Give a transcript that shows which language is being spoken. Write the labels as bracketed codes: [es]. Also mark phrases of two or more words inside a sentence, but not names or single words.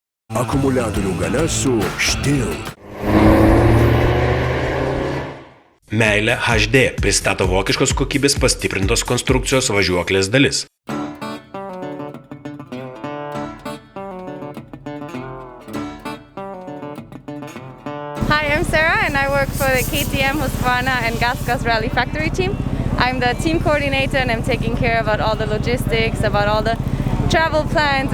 [lt] Akumuliatorių galia su Štil. MEYLE HD pristato vokiškos kokybės pastiprintos konstrukcijos važiuoklės dalis. [en] Hi, I'm Sarah and I work for the KTM-Husqvarna-GasGas rally factory team. I'm the team coordinator and I'm taking care about all the logistics, about all the travel plans.